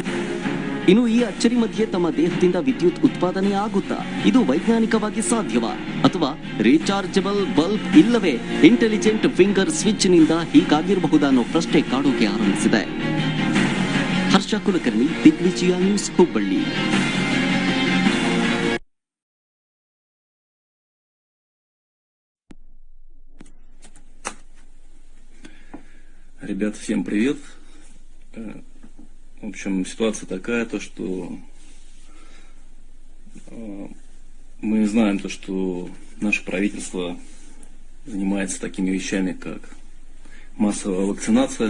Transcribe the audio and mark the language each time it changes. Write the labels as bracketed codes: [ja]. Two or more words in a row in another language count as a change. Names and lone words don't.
[kn] ಇನ್ನು ಈ ಅಚ್ಚರಿ ಮಧ್ಯೆ ತಮ್ಮ ದೇಹದಿಂದ ವಿದ್ಯುತ್ ಉತ್ಪಾದನೆ ಆಗುತ್ತಾ? ಇದು ವೈಜ್ಞಾನಿಕವಾಗಿ ಸಾಧ್ಯವಾ? ಅಥವಾ [en] rechargeable bulb [kn] ಇಲ್ಲವೇ [en] intelligent finger switch [kn] ನಿಂದ ಹೀಗಾಗಿರಬಹುದಾ ಅನ್ನೋ ಪ್ರಶ್ನೆ ಕಾಡೋಕೆ ಆರಂಭಿಸಿದೆ. ಹರ್ಷ ಕುಲಕರ್ಣಿ, ದಿಗ್ವಿಜಯ ನ್ಯೂಸ್, ಹುಬ್ಬಳ್ಳಿ. [ru] Ребята, всем привет. В общем, ситуация такая, то что мы знаем то, что наше правительство занимается такими вещами, как массовая вакцинация.